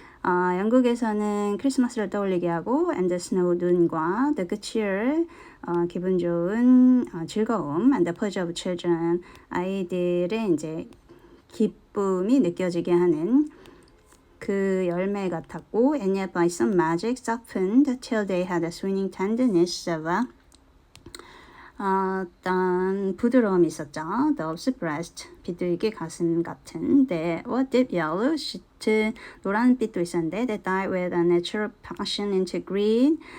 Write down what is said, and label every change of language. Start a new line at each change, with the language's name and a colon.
Korean: 영국에서는 크리스마스를 떠올리게 하고
English: and the snow
Korean: 눈과
English: the good cheer
Korean: 기분 좋은 즐거움
English: and the pleasure of children
Korean: 아이들의 이제 기쁨이 느껴지게 하는 그 열매 같았고
English: and yet by some magic softened till they had a swinging tenderness of
Korean: 어떤 부드러움이 있었죠.
English: The breast,
Korean: 비둘기 가슴 같은.
English: The deep yellow,
Korean: 짙은 노란빛도 있었는데
English: They died with a natural passion into green.